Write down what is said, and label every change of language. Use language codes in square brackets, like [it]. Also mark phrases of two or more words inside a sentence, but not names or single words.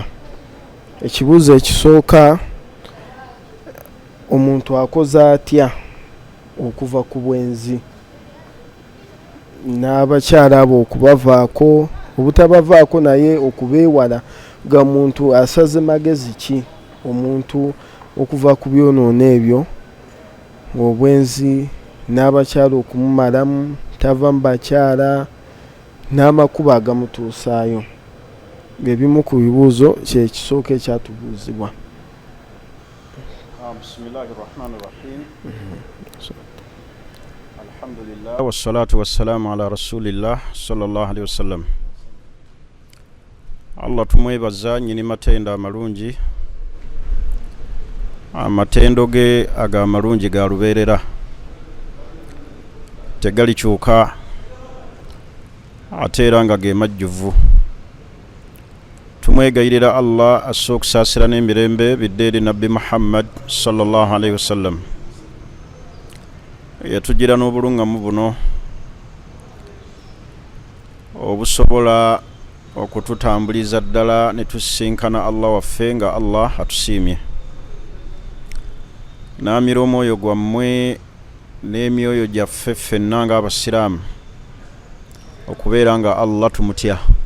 [lg] Ekibuuzo ekisooka, omuntu akoze atya okuva ku bwenzi n'abakyala abo okubavaako, obutabavaako naye okubeewala, ga muntu asaze magezi ki omuntu okuva ku byonoono ebyo, obwenzi n'abakyala okumumalamu, tava mu bakyala n'amakubo agamutuusaayo. Ebimu ku bibuuzo kyekisooka ekyatubuuzibwa. [ar] بسم الله الرحمن الرحيم. الحمد لله والصلاة والسلام على رسول الله صلى الله عليه وسلم. [lg] Allah tumwebaza nyini matenda amalungi, amatendo ge aga amalungi ga lubeerera tegalikyuka ate era nga ge majjuvu. Tumwegayirira Allah asse okusaasira n'emirembe bidde eri nabbi Muhammad [ar] صلى الله عليه وسلم [lg] yatugira n'obulungamu buno obusobola okututambuliza ddala ne tusinkana Allah waffe nga Allah atusiimye. Naamira omwoyo gwammwe n'emyoyo gyaffe ffenna nga abasiraamu okubeera nga Allah tumutya.